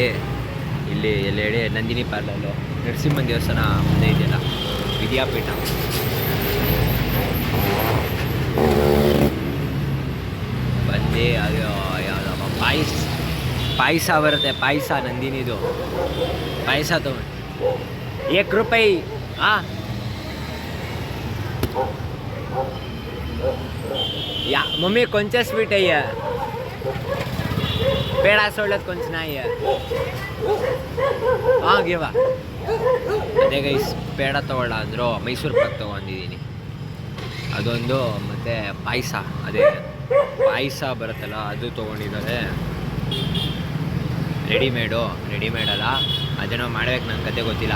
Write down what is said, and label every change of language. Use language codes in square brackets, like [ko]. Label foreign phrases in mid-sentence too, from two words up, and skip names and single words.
[kn] ಇಲ್ಲಿ ಎಲ್ಲ ಹೇಳಿ ನಂದಿನಿ ಪಾರ್ಲರು, ನರಸಿಂಹನ ದೇವಸ್ಥಾನ ಮುಂದೆ ಇದೆಯಲ್ಲ, ವಿದ್ಯಾಪೀಠ. ಬಂದು ಅದು ಯಾವುದಪ್ಪ ಪಾಯಸ ಬರುತ್ತೆ. ಪಾಯಸ ನಂದಿನಿದು ಪಾಯಸ ತೊಗೊಂಡು ₹1. ಹಾಂ, [mr] मम्मी कोणच्या स्वीट आहे? पेढा सोडल्यात कोणच नाही आहे. [kn] ಹಾಂ ಗಿವ ಅದೇ ಗೈಸ್, ಪೇಡ ತೊಗೊಳ್ಳ ಅಂದರು. ಮೈಸೂರು ಪಾಕ್ ತೊಗೊಂಡಿದ್ದೀನಿ, ಅದೊಂದು. ಮತ್ತು ಪಾಯಸ, ಅದೇ ಪಾಯಸ ಬರುತ್ತಲ್ಲ ಅದು ತೊಗೊಂಡಿದ್ದಾರೆ. ರೆಡಿಮೇಡಲ್ಲ, ಅದೇನೋ ಮಾಡ್ಬೇಕು, ನನ್ನ ಕತೆ ಗೊತ್ತಿಲ್ಲ.